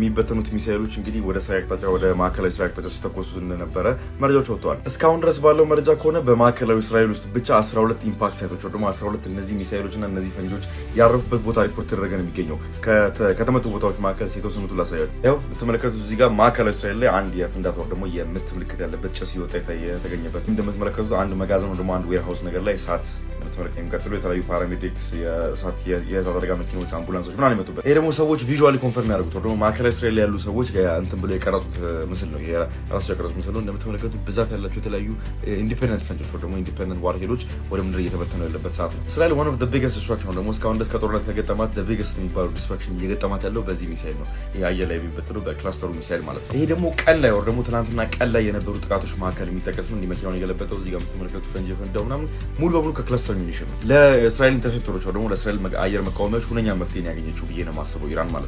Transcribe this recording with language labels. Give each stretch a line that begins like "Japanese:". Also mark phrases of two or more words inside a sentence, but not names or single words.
Amharic: የሚበተኑት ሚሳኤሎች እንግዲህ ወደ እስራኤል አቅጣጫ ወደ ማዕከላዊ እስራኤል አቅጣጫ ሲተኮሱ እንደነበረ መረጃዎች ወጥተዋል። እስካሁን ድረስ ባለው መረጃ ከሆነ በማዕከላዊ እስራኤል ውስጥ ብቻ 12 ኢምፓክት ሳይቶች ደግሞ 12 እነዚህ ሚሳኤሎችና እነዚህ ፈንጆች ያረፉበት ቦታ ሪፖርት ተደረገ ነው የሚገኘው። ከተመቱ ቦታዎች መካከል የተወሰኑትን ላሳያችሁ። ያው የምትመለከቱት እዚህ ጋር ማዕከላዊ እስራኤል ላይ አንድ የፍንዳታ ደግሞ የምት ምልክት ያለበት ጭስ ይወጣ የተገኘበት እንደምትመለከቱት አንድ መጋዘን ደግሞ አንድ ዌርሃውስ ነገር ላይ እሳት ለምትመለከቱ የሚቀጥሉ የተለያዩ ፓራሜዲክስ የእሳት አደጋ መኪኖች፣ አምቡላንሶች ምናምን የመጡበት። ይሄ ደግሞ ሰዎች
English: visually confirm
Amharic: ያደርጉት ደግሞ ማዕከላዊ እስራኤል ላይ ያሉ ሰዎች እንትን ብለው የቀረጹት ምስል ነው። ራሳቸው የቀረጹት ምስል ነው። እንደምትመለከቱ ብዛት ያላቸው የተለያዩ ኢንዲፔንደንት ፈንጆች ደግሞ ኢንዲፔንደንት ዋርሄዶች ወደ ምድር እየተበተኑ ያለበት ሰዓት ነው። እስራኤል
English: one of the biggest destruction
Amharic: ደግሞ እስካሁን ድረስ ከጦርነት ከገጠማት
English: the biggest
Amharic: የሚባለው ዲስትራክሽን እየገጠማት ያለው በዚህ ሚሳይል ነው። ይሄ አየር ላይ የሚበተነው በክላስተሩ ሚሳይል ማለት ነው። ይሄ ደግሞ ቀን ላይ ደግሞ ትናንትና ቀን ላይ የነበሩ ጥቃቶች መካከል የሚጠቀስ ነው። መኪናውን የገለበጠው እዚህ ጋር የምትመለከቱት ፈንጅ የፈንዳው ምናምን ሙሉ በሙሉ
English: cluster munition
Amharic: ነው። ለእስራኤል ኢንተርሴፕተሮች ደግሞ ለእስራኤል አየር መቃወሚያዎች ሁነኛ መፍትሄ ያገኘችው ብዬ ነው የማስበው ኢራን ማለት